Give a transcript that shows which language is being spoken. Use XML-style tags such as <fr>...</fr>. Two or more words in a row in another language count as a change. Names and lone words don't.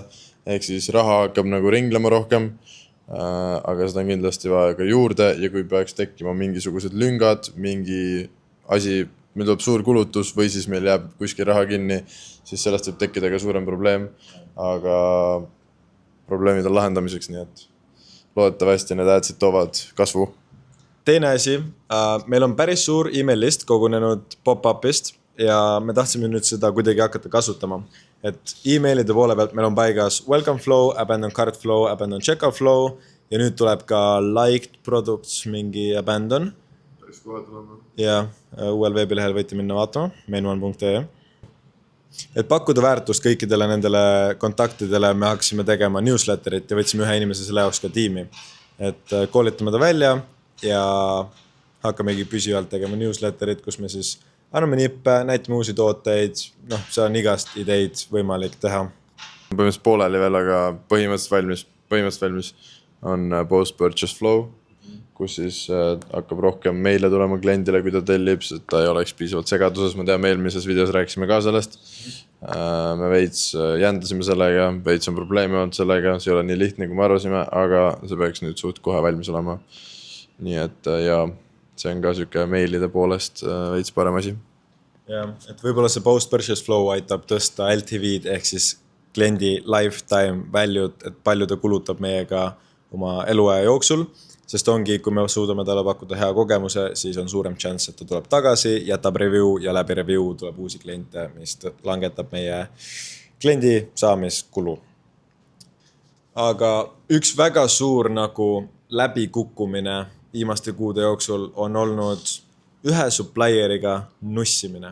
<et>Ehk siis raha hakkab nagu ringlema rohkem, aga seda on kindlasti vaja ka juurde ja kui peaks tekkima mingisugused lüngad, mingi asi, meil tuleb suur kulutus või siis meil jääb kuskil raha kinni, siis sellest võib tekkida ka suurem probleem, aga probleemid on lahendamiseks, nii et loodetavasti need adsid toovad kasvu. Teine asi, meil on päris suur</et> <en>email list</en> <et>kogunenud pop-upist ja me tahtsime nüüd seda kuidagi hakata kasutama. Et emailide poole pealt meil on paigas</et> <en>welcome flow, abandoned cart flow, abandoned checkout flow</en> <et>ja nüüd tuleb ka</et> <en>liked products</en> <et>mingi abandon. Päris kohe tulema. Ja uuel veebilehel võite minna vaatama, mainone.ee. Et pakkuda väärtust kõikidele nendele kontaktidele me hakkasime tegema newsletterit ja võtsime ühe inimese selle jaoks ka tiimi. Et koolitame ta välja ja hakkamegi püsivalt tegema newsletterit, kus me siis anname nippe, näitame uusi tooteid, see on igast ideid võimalik teha. Põhimõtteliselt pooleli veel, aga põhimõtteliselt valmis on</et> <en>post-purchase flow,</en> <et>kus siis hakkab rohkem meile tulema kliendile, kui ta tellib, et ta ei oleks piisavalt segaduses. Ma teame, eelmises videos rääkisime ka sellest. Me veits jändasime sellega, veits on probleemi olnud sellega, see ei ole nii lihtne, kui me arvasime, aga see peaks nüüd suht kohe valmis olema. Nii et ja see on ka siuke meilide poolest veits parem asi. Ja, et võib-olla see</et> <en>post-purchase flow</en> <et>aitab tõsta LTV-d ehk siis kliendi</et> <en>lifetime value,</en> <et>et palju ta kulutab meiega oma eluaja jooksul, sest ongi, kui me suudame talle pakkuda hea kogemuse, siis on suurem chance, et ta tuleb tagasi, jätab review ja läbi review tuleb uusi kliente, mis langetab meie kliendi saamiskulu. Aga üks väga suur nagu läbikukkumine viimaste kuude jooksul on olnud ühe supplieriga nussimine.</et>